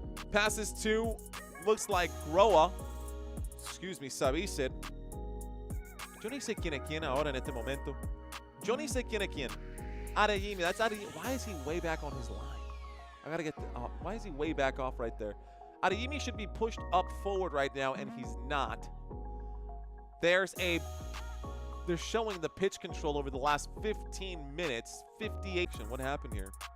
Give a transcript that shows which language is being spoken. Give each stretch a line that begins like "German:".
English: Passes to, looks like Groa. Excuse me, Sabisid.
Spanish: Yo ni sé quién es quién ahora en este momento. Yo ni sé quién es quién. Adeyemi,
English: that's Adeyemi. Why is he way back on his line? I gotta get why is he way back off right there? Adeyemi should be pushed up forward right now, and he's not. They're showing the pitch control over the last 15 minutes. 58. What happened here?